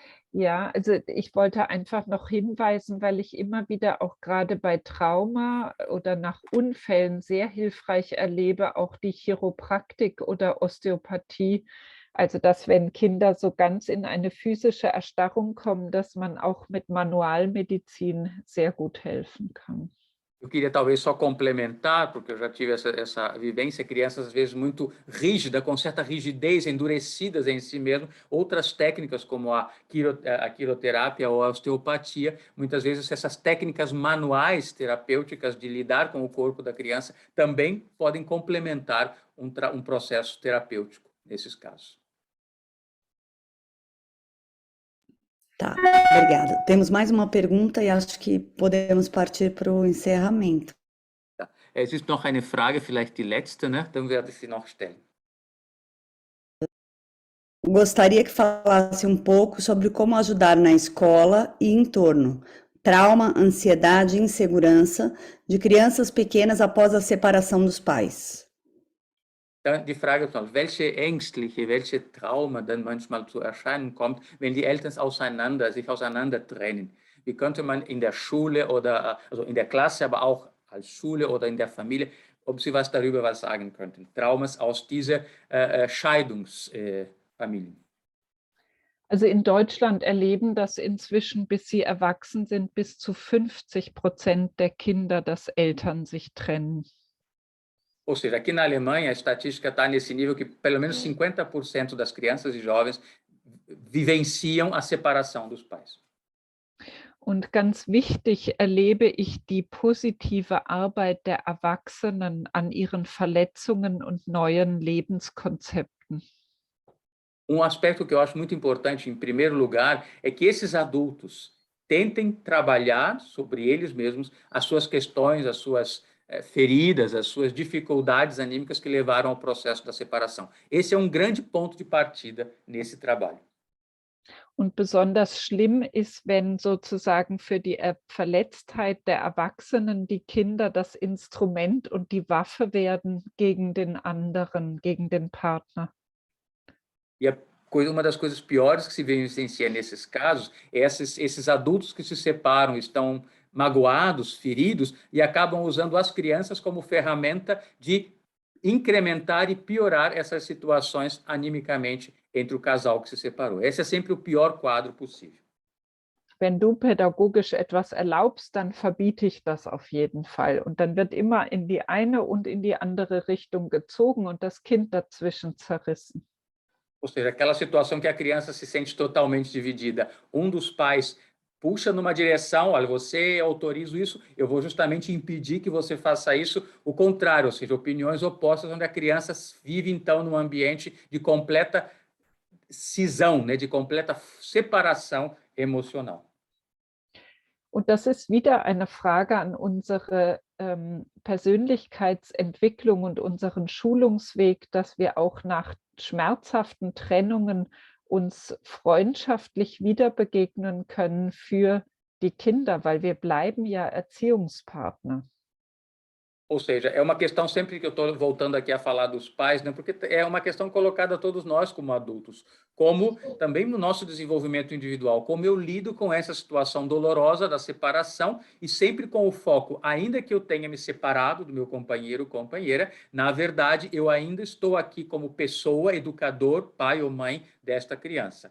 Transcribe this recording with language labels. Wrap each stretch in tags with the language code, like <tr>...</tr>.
<de>Ja, also ich wollte einfach noch hinweisen, weil ich immer wieder auch gerade bei Trauma oder nach Unfällen sehr hilfreich erlebe, auch die Chiropraktik oder Osteopathie. Also dass, wenn Kinder so ganz in eine physische Erstarrung kommen, dass man auch mit Manualmedizin sehr gut helfen kann.</de> <pt>Eu queria talvez só complementar, porque eu já tive essa vivência, crianças às vezes muito rígidas, com certa rigidez, endurecidas em si mesmo. Outras técnicas, como a quiroterapia ou a osteopatia, muitas vezes essas técnicas manuais terapêuticas de lidar com o corpo da criança também podem complementar um processo terapêutico nesses casos. Tá, obrigada. Temos mais uma pergunta e acho que podemos partir para o encerramento.</pt> <de>Ja. Es ist noch eine Frage, vielleicht die letzte, ne? Dann werde ich sie noch stellen.</de> <pt>Gostaria que falasse um pouco sobre como ajudar na escola e entorno. Trauma, ansiedade e insegurança de crianças pequenas após a separação dos pais.</pt> <de>Dann die Frage, welche ängstliche, welche Trauma dann manchmal zu Erscheinen kommt, wenn die Eltern sich auseinander trennen. Wie könnte man in der Schule oder also in der Klasse, aber auch als Schule oder in der Familie, ob Sie was darüber sagen könnten? Traumas aus dieser Scheidungsfamilien. Also in Deutschland erleben das inzwischen, bis sie erwachsen sind, bis zu 50% der Kinder, dass Eltern sich trennen.</de> <pt>Ou seja, aqui na Alemanha a estatística está nesse nível que pelo menos 50% das crianças e jovens vivenciam a separação dos pais.</pt> <de>Und ganz wichtig erlebe ich die positive Arbeit der Erwachsenen an ihren Verletzungen und neuen Lebenskonzepten.</de> <pt>Aspecto que eu acho muito importante, em primeiro lugar, é que esses adultos tentem trabalhar sobre eles mesmos as suas questões, as suas feridas, as suas dificuldades anímicas que levaram ao processo da separação. Esse é um grande ponto de partida nesse trabalho.</pt> <de>Und besonders schlimm ist, wenn sozusagen für die Verletztheit der Erwachsenen die Kinder das Instrument und die Waffe werden gegen den anderen, gegen den Partner.</de> <pt>E uma das coisas piores que se vivencia nesses casos é esses adultos que se separam, estão magoados, feridos, e acabam usando as crianças como ferramenta de incrementar e piorar essas situações animicamente entre o casal que se separou. Esse é sempre o pior quadro possível.</pt> <de>Wenn du pädagogisch etwas erlaubst, dann verbiete ich das auf jeden Fall. Und dann wird immer in die eine und in die andere Richtung gezogen und das Kind dazwischen zerrissen.</de> <pt>Ou seja, aquela situação que a criança se sente totalmente dividida. Um dos pais puxa numa direção, olha, você autoriza isso, eu vou justamente impedir que você faça isso. O contrário, ou seja, opiniões opostas, onde a criança vive, então, num ambiente de completa cisão, né, de completa separação emocional.</pt> <de>Und das ist wieder eine Frage an unsere Persönlichkeitsentwicklung und unseren Schulungsweg, dass wir auch nach schmerzhaften Trennungen uns freundschaftlich wieder begegnen können für die Kinder, weil wir bleiben ja Erziehungspartner.</de> <pt>Ou seja, é uma questão sempre que eu estou voltando aqui a falar dos pais, né? Porque é uma questão colocada a todos nós como adultos, como também no nosso desenvolvimento individual, como eu lido com essa situação dolorosa da separação e sempre com o foco, ainda que eu tenha me separado do meu companheiro ou companheira, na verdade, eu ainda estou aqui como pessoa, educador, pai ou mãe desta criança.</pt>